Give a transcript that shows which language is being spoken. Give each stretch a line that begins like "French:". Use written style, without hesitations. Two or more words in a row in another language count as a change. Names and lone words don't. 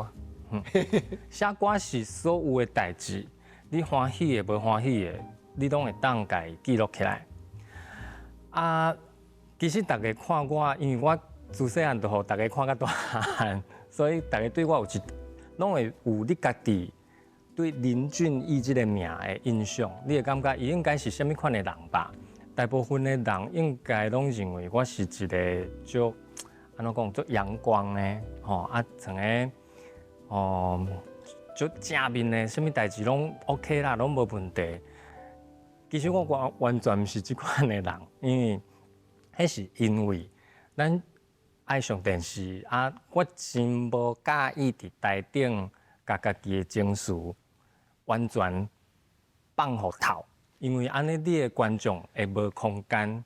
Min Nan Chinese: 写歌是所有的代志，你欢喜的、无欢喜的，你拢会当家记录起来。啊，其实大家看我，因为我自细汉就互大家看到大汉，所以大家对我拢会有你家己对林俊逸这个名的印象。你会感觉伊应该是啥物款的人吧？大部分的人应该拢认为我是一个足安怎讲足阳光的，像个足正面的，啥物代志拢 OK 啦，拢无问题。其实我完全毋是即款的人，因为迄是因为咱爱上电视啊，我真无介意伫台顶甲家己的情绪完全放互透，因为安尼你的观众会无空间。